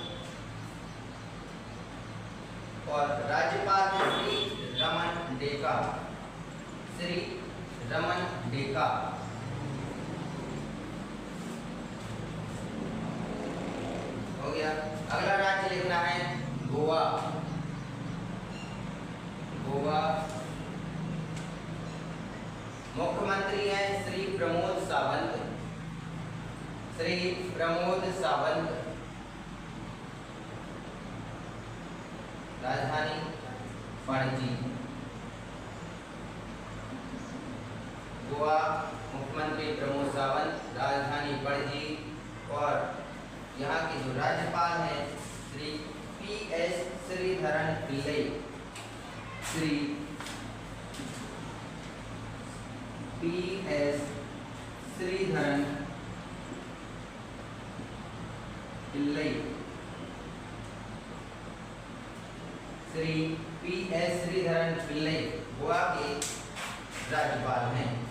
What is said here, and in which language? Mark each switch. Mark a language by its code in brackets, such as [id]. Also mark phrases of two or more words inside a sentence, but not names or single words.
[hi] और राज्यपाल श्री रमन डेका, श्री रमन डेका। हो गया। अगला राज्य लिखना है गोवा। गोवा। मुख्यमंत्री हैं श्री प्रमोद सावंत, श्री प्रमोद सावंत। राजधानी पणजी। गोवा, मुख्यमंत्री प्रमोद सावंत, राजधानी पणजी। और यहाँ के जो राज्यपाल हैं श्री PS श्रीधरन पिल्लई, श्री PS श्रीधरन पिल्लई, श्री PS श्रीधरन पिल्लई गोवा के राज्यपाल हैं।